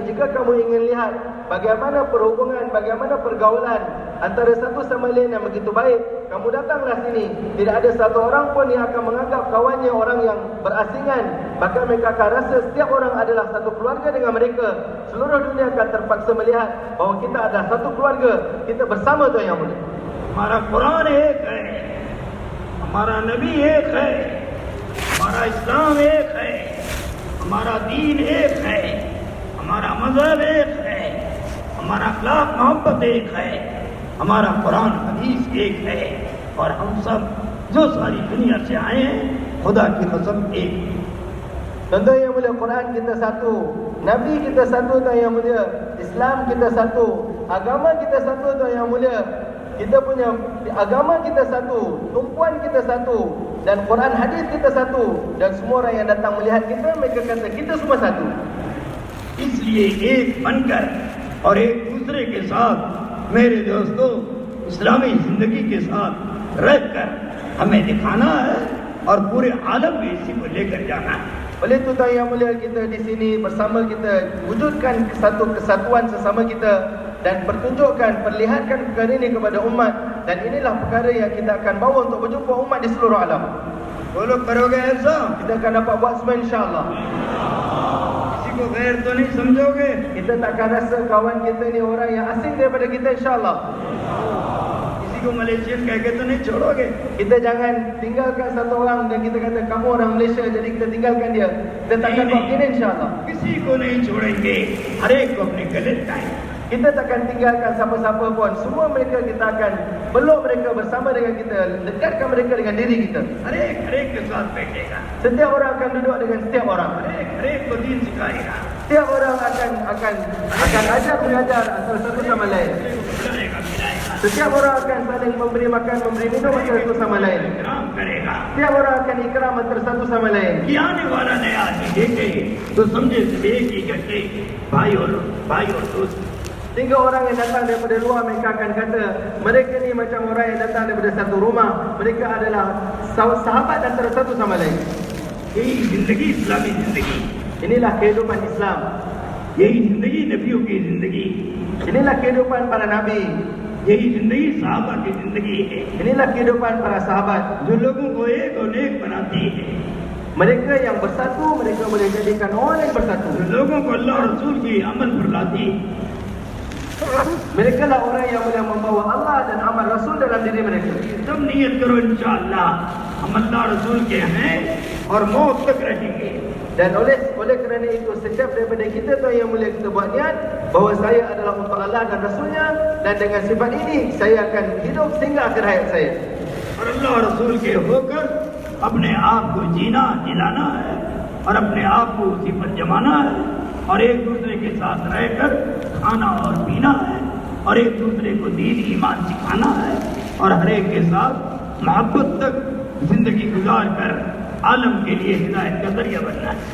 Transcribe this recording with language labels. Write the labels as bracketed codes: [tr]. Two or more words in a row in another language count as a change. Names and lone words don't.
[ms] Jika kamu ingin lihat bagaimana perhubungan, bagaimana pergaulan antara satu sama lain yang begitu baik, kamu datanglah sini. Tidak ada satu orang pun yang akan menganggap kawannya orang yang berasingan. Bahkan mereka akan rasa setiap orang adalah satu keluarga dengan mereka. Seluruh dunia akan terpaksa melihat bahawa kita adalah satu keluarga. Kita bersama tuan yang mulia. [hi] हमारा कुरान एक है, हमारा नबी एक है, हमारा इस्लाम एक है, हमारा दीन एक है, हमारा मजहब एक है, हमारा अखलाक मोहब्बत एक है, हमारा कुरान हदीस एक है, और हम सब जो सारी दुनिया से आए हैं खुदा की कसम एक है. [ms] Tentu yang mulia, Quran kita satu, Nabi kita satu tuan yang mulia, Islam kita satu, agama kita satu tuan yang mulia. Kita punya agama kita satu, tumpuan kita satu, dan Quran hadis kita satu, dan semua orang yang datang melihat kita, mereka kata kita semua satu. [hi] इसलिए एक बनकर और एक दूसरे के साथ मेरे दोस्तों इस्लामी जिंदगी के साथ रहकर हमें दिखाना है और पूरे आलम में इसी को लेकर जाना है. [ms] Oleh itu tuan yang mulia, kita di sini bersama kita wujudkan satu kesatuan sesama kita dan pertunjukkan, perlihatkan perkara ini kepada umat, dan inilah perkara yang kita akan bawa untuk berjumpa umat di seluruh alam. [hi] बोलो करोगे ऐसा? [ms] Kita akan dapat buat semua [ar] إن شاء الله. [hi] किसी को गैर तो नहीं समझोगे? [ms] Kita takkan rasa kawan kita ni orang yang asing daripada kita [ar] إن شاء الله. [hi] किसी को मलेशियन कह के तो नहीं छोड़ोगे? [ms] Kita jangan tinggalkan satu orang dan kita kata kamu orang Malaysia jadi kita tinggalkan dia. Kita takkan buat begini [ar] إن شاء الله. [hi] किसी को नहीं छोड़ेंगे, हर एक को अपने गले लगाएंगे। [ms] Kita takkan tinggalkan siapa-siapa pun. Semua mereka kita akan peluk mereka bersama dengan kita, dekatkan mereka dengan diri kita. [hi] हर एक के साथ बैठेगा, [ms] Setiap orang akan duduk dengan setiap orang. [hi] हर एक को दीन सिखाएगा, [ms] Setiap orang akan ajar mengajar antara satu sama lain. [hi] खिलाएगा पिलाएगा, [ms] Setiap orang akan saling memberi makan, memberi minum antara satu sama lain. [hi] इकराम करेगा। [ms] Setiap orang akan ikram antara satu sama lain. [hi] कि आने वाला नया आदमी देखे तो समझे सब एक ही घटे, भाई और दोस्त। [ms] Sehingga orang yang datang daripada luar mereka akan kata mereka ni macam orang yang datang daripada satu rumah. Mereka adalah sahabat antara satu sama lain. [hi] यही जिंदगी इस्लामी जिंदगी, [ms] Inilah kehidupan Islam. [hi] यही जिंदगी नबियों की जिंदगी, [ms] Inilah kehidupan para nabi. [hi] यही जिंदगी साहबा की जिंदगी है, [ms] Inilah kehidupan para sahabat. [hi] जो लोगों को एक और एक बनाती है, [ms] Mereka yang bersatu, mereka boleh jadikan orang lain bersatu. [hi] जो लोगों को अल्लाह रसूल की अमल पर लाती है। [ms] Mereka lah orang yang boleh membawa Allah dan amal Rasul dalam diri mereka. [hi] सब नियत करो इंशाअल्लाह हम अल्लाह रसूल के हैं और मौत तक रहेंगे। [ms] Dan oleh kerana itu setiap daripada kita tu yang boleh kita buat niat bahawa saya adalah untuk Allah dan Rasulnya, dan dengan sifat ini saya akan hidup sehingga akhir hayat saya. [hi] और अल्लाह रसूल के होकर अपने आप को जीना जिलाना है और अपने आप को उसी पर जमाना है और एक दूसरे के साथ रहकर खाना और पीना है और एक दूसरे को दीन ईमान सिखाना है और हर एक के साथ मोहब्बत तक जिंदगी गुजार कर आलम के लिए हिदायत का जरिया बनना है।